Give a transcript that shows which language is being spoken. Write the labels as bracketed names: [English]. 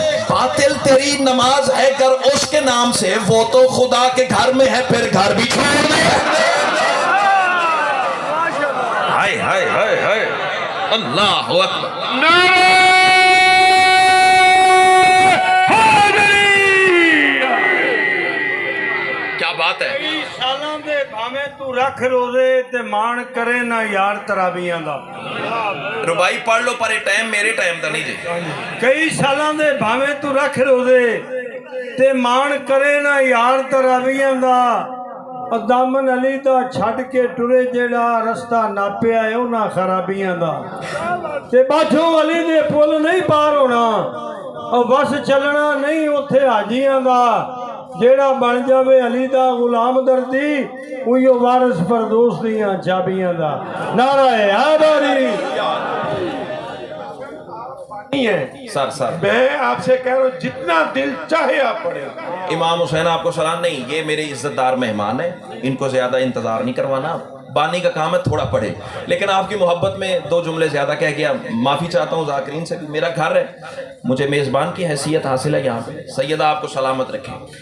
[Urdu] باطل تیری نماز ہے گر اس کے نام سے، وہ تو خدا کے گھر میں ہے پھر گھر بھی چھوڑ دے۔ ہائے ہائے ہائے ہائے، اللہ اکبر، کیا بات ہے۔ [Punjabi] کئی سالاں دے بھاویں تو رکھ روزے تے مان کرے نہ یار تراویحاں دا، ربائی پڑھ لو پر ٹائم میرے ٹائم دا نہیں جی۔ کئی سالاں دے بھاویں تو رکھ روزے تے مان کرے نہ یار تراویحاں دا، دامن علی دا چھڈ کے ٹرے جیڑا رستہ ناپیا ہے انہاں خرابیاں دا، تے باٹھوں علی دے پل نہیں پار ہونا، اور بس چلنا نہیں اتھے حاجیاں دا، جیڑا بن جاوے علی دا غلام دردی اوہی وارث فردوس دیاں چابیاں دا۔ نعرہ حیدری سر [Urdu] میں آپ سے کہہ رہا ہوں جتنا دل چاہے آپ پڑھیں۔ امام حسین آپ کو سلام نہیں، یہ میرے عزت دار مہمان ہیں، ان کو زیادہ انتظار نہیں کروانا، بانی کا کام ہے تھوڑا پڑھے، لیکن آپ کی محبت میں 2 جملے زیادہ کہہ گیا، معافی چاہتا ہوں ذاکرین سے، میرا گھر ہے، مجھے میزبان کی حیثیت حاصل ہے یہاں پہ، سیدہ آپ کو سلامت رکھیں۔